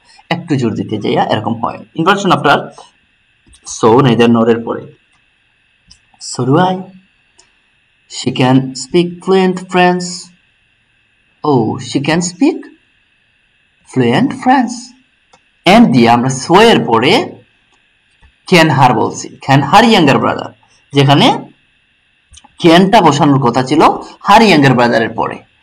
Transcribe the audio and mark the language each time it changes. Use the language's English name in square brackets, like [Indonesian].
[Bangla] একটু জোর দিতে যাইয়া এরকম হয়। ইনভার্সন আফটার সো নেদার নর এর পরে [English] so do I. She can speak fluent French. Oh, she can speak fluent French. [Bangla] and দিয়ে আমরা so এর পরে can her বলছি, [English] can her younger brother, [Bangla] যেখানে ক্যানটা বসানোর কথা ছিল হার ইয়াঙ্গার ব্রাদারের পরে।